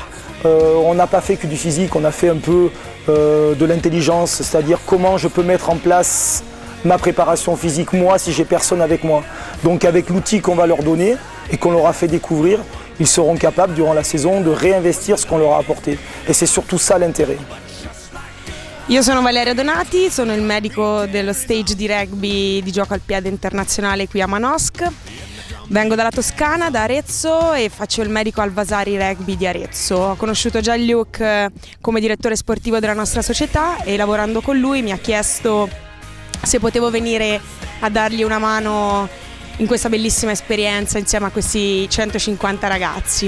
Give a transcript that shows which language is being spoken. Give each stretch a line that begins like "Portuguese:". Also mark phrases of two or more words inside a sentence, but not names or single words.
French: On n'a pas fait que du physique, on a fait un peu de l'intelligence, c'est-à-dire comment je peux mettre en place ma préparation physique, moi, si j'ai personne avec moi. Donc avec l'outil qu'on va leur donner et qu'on leur a fait découvrir, ils seront capables durant la saison de réinvestir ce qu'on leur a apporté. Et c'est surtout ça l'intérêt.
Italian: Io sono Valeria Donati, sono il medico dello stage di rugby di gioco al piede internazionale qui a Manosque. Vengo dalla Toscana, da Arezzo, e faccio il medico al Vasari Rugby di Arezzo. Ho conosciuto già Luke come direttore sportivo della nostra società e lavorando con lui mi ha chiesto se potevo venire a dargli una mano in questa bellissima esperienza insieme a questi 150 ragazzi.